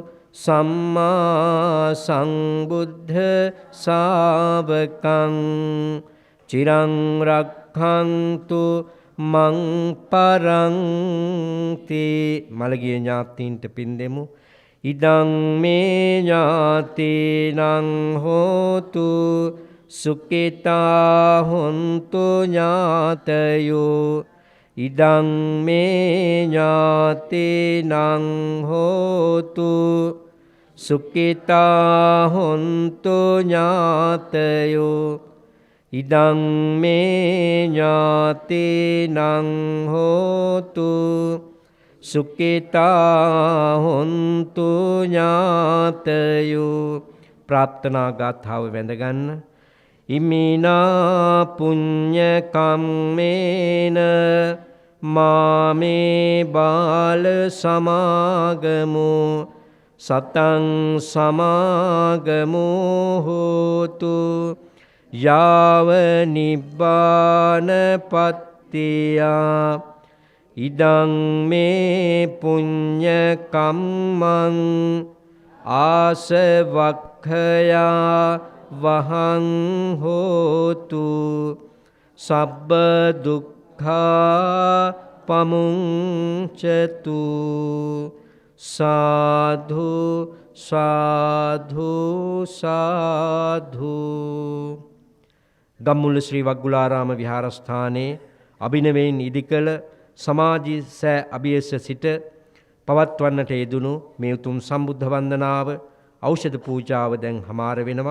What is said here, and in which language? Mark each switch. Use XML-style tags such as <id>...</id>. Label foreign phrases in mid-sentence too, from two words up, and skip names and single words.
<pi>සම්මා සම්බුද්ධ ශාවකං චිරං රක්ඛන්තු මං පරන්ති.</pi> <si>මළගිය ඥාතීන්ට පින් දෙමු.</si> <pi>ඉදං මේ ඥාතීනං හෝතු සුඛිතා හොන්තු ඥාතයෝ. ඉදං මේ ඥාතීනං හෝතු සුඛිතා හොන්තු ඥාතයෝ. ඉදං මේ ඥාතීනං හෝතු සුඛිතා හොන්තු ඥාතයෝ.</pi> <si>ප්‍රාර්ථනා ගාථාව වැඳගන්න.</si> <pi>ඉමිනා පුඤ්ඤ කම්මේන මාමේ බාල සමාගමෝ සතං සමාගමෝ හෝතු යාව නිබ්බානපත්තියා. ඉදං මේ පුඤ්ඤ කම්මං ආසවක්ඛයා වහං හෝතු සබ්බ දුක්ඛා පමුංචතු. සාධු සාධු සාධු.</pi> <si>ගම්මුල්ල ශ්‍රී වග්ගුලාරාම විහාරස්ථානයේ අභිනවයෙන් ඉදිකළ සමාජී සෑ අභියස සිට පවත්වන්නට යෙදුණු මේ උතුම් සම්බුද්ධ වන්දනාව ඖෂධ පූජාව දැන් හමාර වෙනවා.</si>